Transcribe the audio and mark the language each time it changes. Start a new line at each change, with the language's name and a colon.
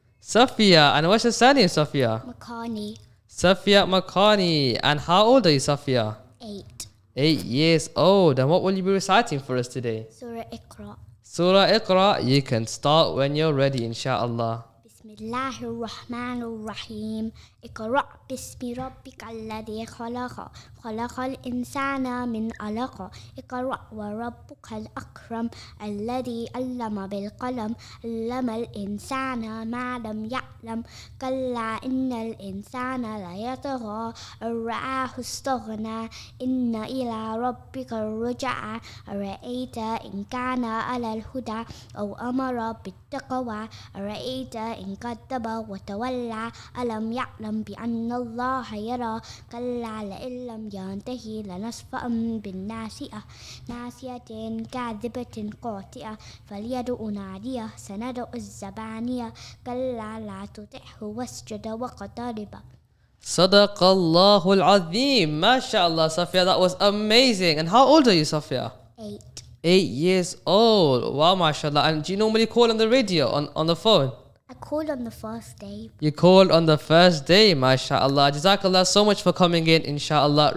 English: Safiya. And what's your surname, Safiya? Makani. Safiya Makani. And how old are you, Safiya? 8. 8 years old. And what will you be reciting for us today? Surah Iqra. Surah Iqra. You can start when you're ready, inshallah.
Arabic: Bismillahir Rahmanir Rahim. اقرأ باسم ربك الذي خلق خلق الإنسان من علق اقرأ وربك الأكرم الذي علم بالقلم علم الإنسان ما لم يعلم كلا إن الإنسان ليطغى أن رآه استغنى إن إلى ربك الرجعى أرأيت إن كان على الهدى أو أمر بالتقوى أرأيت إن كذب وتولى ألم يعلم بأن الله يرى كلا لئن لم ينتهي لنصفا بالناسئة ناسية كاذبة قاطئة فليدع ناديه سندع الزبانية كلا لا تطعه واسجد واقترب. Sadaqallahul Azim.
English: MashaAllah, Safiya, that was amazing. And how old are you, Safiya? 8. 8 years old. Wow, MashaAllah. And do you normally call on the radio, on the phone? I called on the first day. You called on the first day, mashallah. Jazakallah so much for coming in, inshallah.